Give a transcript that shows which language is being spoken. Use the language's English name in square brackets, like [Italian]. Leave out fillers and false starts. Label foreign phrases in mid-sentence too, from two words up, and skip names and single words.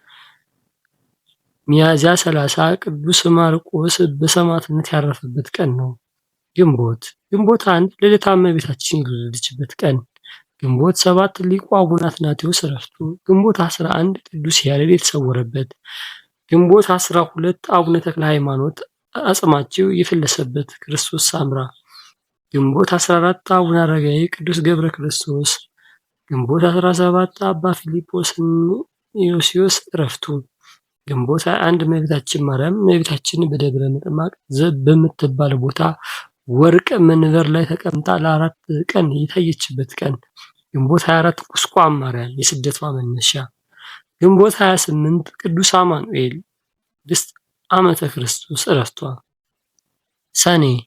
[Amharic] ሚያዝያ 30 ቅዱስ ማርቆስ በሰማዕትነት ያረፈበት ቀን ነው። ግንቦት 1 ልደታ እመቤታችን የተወለደችበት ቀን። ግንቦት 7 ሊቁ አቡነ አትናቴዎስ ዕረፍቱ። ግንቦት 11 ቅዱስ ያሬድ የተሰወረበት። ግንቦት 12 አቡነ ተክለ ሃይማኖት አጽማቸው የፈለሰበት ክርስቶስ ሳምራ። ግንቦት 14 አቡነ አረጋዊ ቅዱስ ገብረ ክርስቶስ። ግንቦት 17 አባ ፊልጶስ ዮስዮስ ዕረፍቱ። ግንቦት 21 እመቤታችን ማርያም እመቤታችን በደብረ ምጥማቅ በምትባል ቦታ ወርቅ መንበር ላይ ተቀምጣ ለ4 ቀን የታየችበት ቀን። ግንቦት 24 ቁስቋም ማርያም የስደቷ መነሻ። ግንቦት 28 ቅዱስ አማኑኤል 6 ዓመተ ክርስቶስ ዕረፍቷ። ሰኔ